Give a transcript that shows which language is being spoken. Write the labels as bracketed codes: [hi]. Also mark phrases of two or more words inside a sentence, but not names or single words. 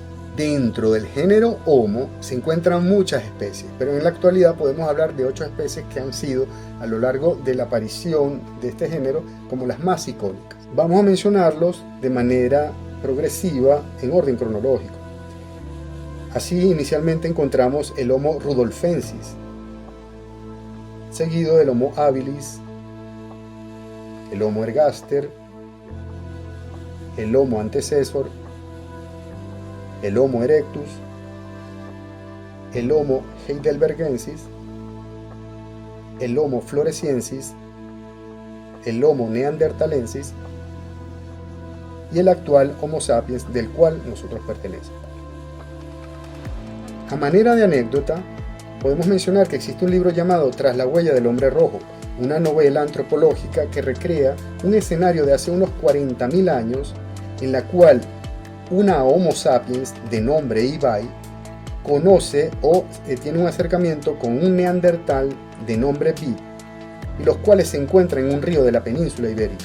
[es] Dentro del género Homo se encuentran muchas especies, pero en la actualidad podemos hablar de 8 especies que han sido a lo largo de la aparición de este género como las más icónicas. Vamos a mencionarlos de manera progresiva en orden cronológico. Así inicialmente encontramos el Homo rudolfensis, seguido del Homo habilis, el Homo ergaster, el Homo antecessor, el Homo erectus, el Homo heidelbergensis, el Homo floresiensis, el Homo neanderthalensis y el actual Homo sapiens del cual nosotros pertenecemos. A manera de anécdota, podemos mencionar que existe un libro llamado Tras la huella del hombre rojo, una novela antropológica que recrea un escenario de hace unos 40.000 años en la cual una Homo sapiens de nombre Ibai conoce o tiene un acercamiento con un neandertal de nombre Pi, y los cuales se encuentran en un río de la península ibérica.